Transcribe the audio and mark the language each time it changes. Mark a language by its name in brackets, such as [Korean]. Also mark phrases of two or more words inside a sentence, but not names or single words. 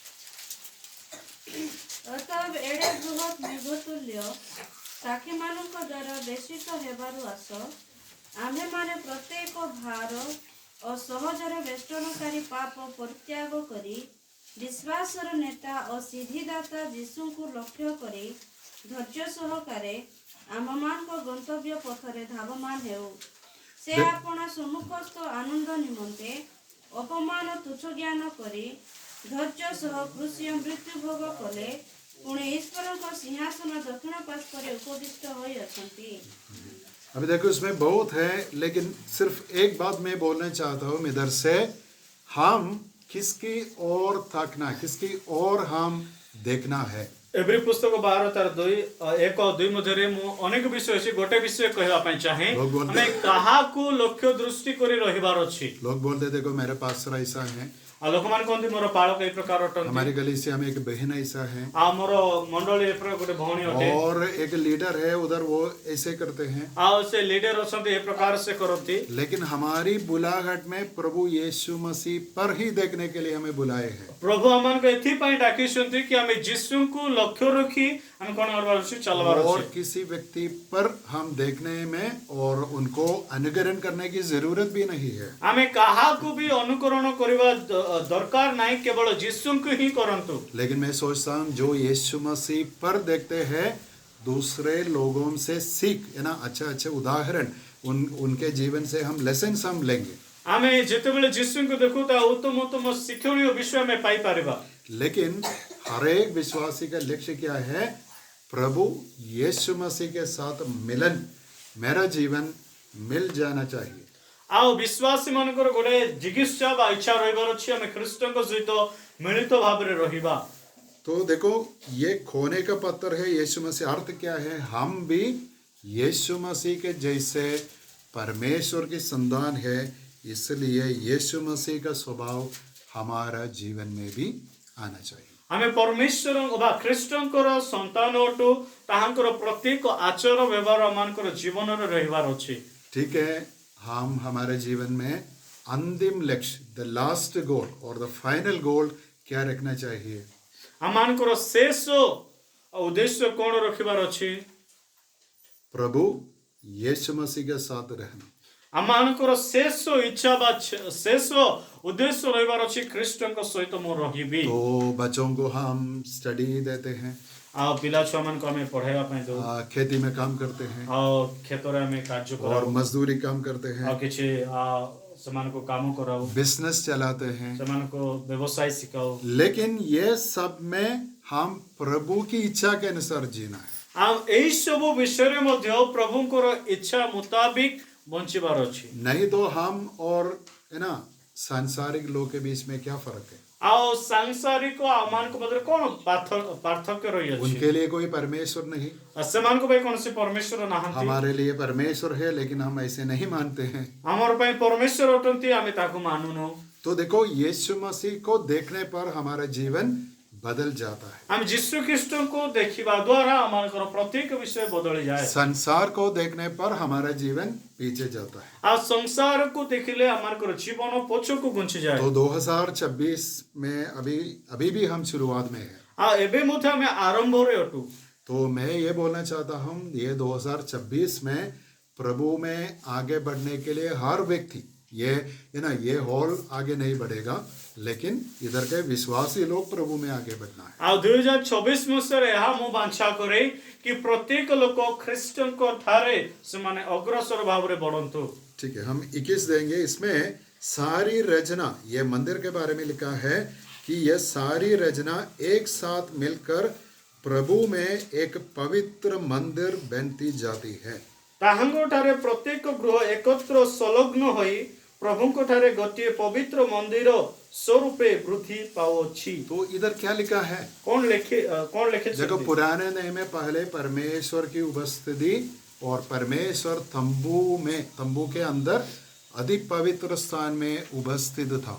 [Odia] ଅତଏବ ଏଡ଼େ ବୃହତ୍ ମେଘତୁଲ୍ୟ ସାକ୍ଷୀମାନଙ୍କ ଦ୍ୱାରା ବେଶିତ ହେବାରୁ ଆସ, ଆମ୍ଭେମାନେ ପ୍ରତ୍ୟେକ ଭାର ଓ ସହଜରେ ବେଷ୍ଟନକାରୀ ପାପ ପରିତ୍ୟାଗ କରି ବିଶ୍ୱାସର ନେତା ଓ ସିଦ୍ଧିଦାତା ଯୀଶୁଙ୍କୁ ଲକ୍ଷ୍ୟ କରି ଧୈର୍ଯ୍ୟ ସହକାରେ ଆମମାନଙ୍କ ଗନ୍ତବ୍ୟ ପଥରେ ଧାବମାନ ହେଉ। ସେ ଆପଣା ସମ୍ମୁଖସ୍ଥ ଆନନ୍ଦ ନିମନ୍ତେ ଅପମାନ ତୁଚ୍ଛ ଜ୍ଞାନ କରି ଧୈର୍ଯ୍ୟ ସହ କୃଷିୟ ମୃତ୍ୟୁ ଭୋଗ କଲେ, ପୁଣି ଈଶ୍ୱରଙ୍କ ସିଂହାସନ ଦକ୍ଷିଣ ପାର୍ଶ୍ୱରେ ଉପବିଷ୍ଟ ହୋଇ ଅଛନ୍ତି। [Hindi] अभी देखो इसमें बहुत है, लेकिन सिर्फ एक बात मैं बोलना चाहता हूँ इधर से, हम किसकी ओर ताकना, किसकी ओर हम देखना है। [Odia] ଏଭ୍ରି ପୁସ୍ତକ 12 ତାର 1 ଆଉ 2 ମଧ୍ୟରେ ମୁଁ ଅନେକ ବିଷୟ ଅଛି, ଗୋଟେ ବିଷୟ କହିବା ପାଇଁ ଚାହେଁ। ଆମେ କାହାକୁ ଲକ୍ଷ୍ୟ ଦୃଷ୍ଟି କରି ରହିବାର ଅଛି। [Hindi] लोग बोलते देखो मेरे पास ऐसा है, [Odia] ଆଉ ଲୋକମାନେ କହନ୍ତି ମୋର ପାଳକ ଏଇ ପ୍ରକାର ଅଟନ୍ତି, [Hindi] हमारी गली से हम एक बहन ऐसा है, [Odia] ଆଉ ମୋର ମଣ୍ଡଳୀ ଏ ପ୍ରକାର ଗୋଟେ ଭଉଣୀ ଅଟେ, [Hindi] और एक लीडर है उधर वो ऐसे करते हैं। [Odia] ଆଉ ସେ ଲିଡର ଅଛନ୍ତି ଏ ପ୍ରକାର ସେ କରନ୍ତି। [Hindi] लेकिन हमारी बुलाहट में प्रभु यीशु मसीह पर ही देखने के लिए हमें बुलाए हैं। [Odia] ପ୍ରଭୁ ଆମମାନଙ୍କୁ ଏଥିପାଇଁ ଡାକିଛନ୍ତି କି ଆମେ ଯୀଶୁଙ୍କୁ ଲକ୍ଷ୍ୟ ରଖି ଆମେ କଣ କରିବାର ଅଛି, ଚାଲବାର [Hindi] और [Odia] ଅଛି। [Hindi] किसी व्यक्ति पर हम देखने में और उनको अनुकरण करने की जरूरत भी नहीं है। [Odia] ଆମେ କାହାକୁ ବି ଅନୁକରଣ କରିବା ଦରକାର ନାହିଁ, କେବଳ ଯୀଶୁଙ୍କୁ ହିଁ କରନ୍ତୁ। [Hindi] लेकिन मैं सोचता हूँ जो यीशु मसीह पर देखते हैं, दूसरे लोगों से सीख, है ना, अच्छा अच्छा उदाहरण, उनके जीवन से हम लेसन हम लेंगे। [Odia] ଆମେ ଯେତେବେଳେ ଯୀଶୁଙ୍କୁ ଦେଖୁ ତା ଉତ୍ତମ ଉତ୍ତମ ଶିକ୍ଷଣୀୟ ବିଷୟ ଆମେ ପାଇପାରିବା। [Hindi] लेकिन हर एक विश्वासी का लक्ष्य क्या है? प्रभु यीशु मसीह के साथ मिलन, मेरा जीवन मिल जाना चाहिए। [Odia] ଆଉ ବିଶ୍ୱାସୀ ମାନଙ୍କର ଗୋଟେ ଜିଜ୍ଞାସା ବା ଇଚ୍ଛା ରହିବାର ଅଛି, ଆମେ ଖ୍ରୀଷ୍ଟଙ୍କ ସହିତ ମିଳିତ ଭାବରେ ରହିବା। [Hindi] तो देखो ये खोने का पत्थर है यीशु मसीह। अर्थ क्या है? हम भी यीशु मसीह के जैसे परमेश्वर की संतान है, इसलिए यीशु मसीह का स्वभाव हमारा जीवन में भी आना चाहिए। [Odia] ଆମେ ପରମେଶ୍ୱର ବା ଖ୍ରୀଷ୍ଟଙ୍କର ସନ୍ତାନ ଅଟୁ, ତାହାଙ୍କର ପ୍ରତ୍ୟେକ ଆଚାର ବ୍ୟବହାର ଆମମାନଙ୍କର ଜୀବନରେ ରହିବାର ଅଛି। [Hindi] ठीक है, हम हमारे जीवन में अंतिम लक्ष्य, [English] the last goal [Hindi] और [English] the final goal [Hindi] क्या रखना चाहिए? [Odia] ଆମମାନଙ୍କର ଶେଷ ଉଦ୍ଦେଶ୍ୟ କଣ ରଖିବାର ଅଛି? [Hindi] प्रभु यीशु मसीह के साथ रहना। [Odia] ଆମମାନଙ୍କର ଶେଷ ଇଚ୍ଛା ବା ଶେଷ ଉଦ୍ଦେଶ୍ୟ ରହିବାର ଅଛି, ଖ୍ରୀଷ୍ଟଙ୍କ ସହିତ ମୁଁ ରହିବି। [Hindi] तो बच्चों को हम स्टडी देते हैं, [Odia] ଆଉ ପିଲା ଛୁଆମାନଙ୍କୁ ଆମେ ପଢାଇବା ପାଇଁ ଦଉ, [Hindi] खेती में काम करते हैं, [Odia] ଆଉ କ୍ଷେତରେ ଆମେ କାର୍ଯ୍ୟ [Hindi] और [Odia] କରାଉ, [Hindi] मजदूरी काम करते [Odia] ଆଉ [Hindi] हैं, [Odia] କିଛି ସେମାନଙ୍କୁ କାମ କରାଉ, [Hindi] बिजनेस चलाते हैं। [Odia] ସେମାନଙ୍କୁ ବ୍ୟବସାୟ ଶିଖାଉ। [Hindi] लेकिन ये सब में हम प्रभु की इच्छा के अनुसार जीना है। [Odia] ଆଉ ଏଇ ସବୁ ବିଷୟରେ ମଧ୍ୟ ପ୍ରଭୁଙ୍କର ଇଚ୍ଛା ମୁତାବିକ ବଞ୍ଚିବାର ଅଛି। [Hindi] नहीं तो हम और, है ना, सांसारिक लोग के बीच में क्या फर्क है? [Odia] ଆଉ ସାଂସାରିକ ଆମମାନଙ୍କ ମଧ୍ୟରେ କଣ ପାର୍ଥକ୍ୟ ରହିଅଛି? [Hindi] उनके लिए कोई परमेश्वर नहीं, [Odia] ସେମାନଙ୍କ ପାଇଁ କୌଣସି ପରମେଶ୍ୱର ନାହାନ୍ତି। [Hindi] हमारे लिए परमेश्वर है, लेकिन हम ऐसे नहीं मानते हैं। [Odia] ଆମର ପାଇଁ ପରମେଶ୍ୱର ଅଟନ୍ତି, ଆମେ ତାକୁ ମାନୁନୁ। [Hindi] तो देखो यीशु मसीह को देखने पर हमारा जीवन बदल जाता है। [Odia] ଆମେ ଯୀଶୁ ଖ୍ରୀଷ୍ଟଙ୍କୁ ଦେଖିବା ଦ୍ୱାରା ଆମମାନଙ୍କର ପ୍ରତ୍ୟେକ ବିଷୟ ବଦଳିଯାଏ। [Hindi] संसार को देखने पर हमारा जीवन पीछे जाता है। [Odia] ଆଉ ସଂସାରକୁ ଦେଖିଲେ ଆମମାନଙ୍କର ଜୀବନ ପଛକୁ ଘୁଞ୍ଚିଯାଏ। [Hindi] तो 2026 में अभी भी हम शुरुआत में हैं। [Odia] ଆଉ ଏବେ ମଧ୍ୟ ଆମେ ଆରମ୍ଭରେ ଅଟୁ। [Hindi] तो मैं ये बोलना चाहता हूँ, ये 2026 में प्रभु में आगे बढ़ने के लिए हर व्यक्ति, ये है ना, ये हॉल आगे नहीं बढ़ेगा, लेकिन इधर के विश्वासी लोग प्रभु में आगे बढ़ना है। [Odia] ଆଉ 2024 ମସିହାରେ ଏହା ମୁଁ ବାଞ୍ଛା କରେ କି ପ୍ରତ୍ୟେକ ଲୋକ ଖ୍ରୀଷ୍ଟଙ୍କ ଠାରେ ସେମାନେ ଅଗ୍ରସର ଭାବରେ ବଢନ୍ତୁ। [Hindi] ठीक है, हम 21 देंगे। इसमें सारी रचना, ये मंदिर के बारे में लिखा है कि यह सारी रचना एक साथ मिलकर प्रभु में एक पवित्र मंदिर बनती जाती है। [Odia] ତାହାଙ୍କ ଠାରେ ପ୍ରତ୍ୟେକ ଗୃହ ଏକତ୍ର ସଂଲଗ୍ନ ହୋଇ ପ୍ରଭୁଙ୍କ ଠାରେ ଗୋଟେ ପବିତ୍ର ମନ୍ଦିର ସ୍ୱରୂପେ ବୃଦ୍ଧି ପାଉଛି। [Hindi] तो इधर क्या लिखा है? कौन लिखे देखो पुराने नियम में पहले परमेश्वर की उपस्थिति और परमेश्वर तंबू के अंदर अधिक पवित्र स्थान में उपस्थित था।